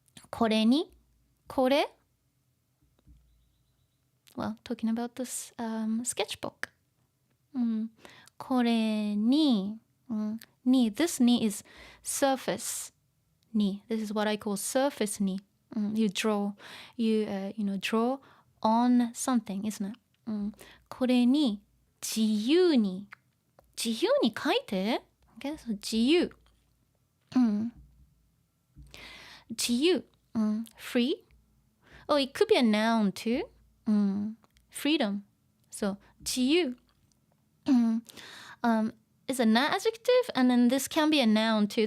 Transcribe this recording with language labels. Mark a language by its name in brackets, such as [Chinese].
[Japanese] これに、これ [English] Well, talking about this sketchbook. [Japanese] これに、に [English] this に is surface に This is what I call surface に、you draw draw on something, isn't it? [Japanese] これに自由に書いて [English] okay? So [Japanese] 自由、自由、 [English] free. Oh, it could be a noun too. Freedom. So 自由 is an adjective, and then this can be a noun too.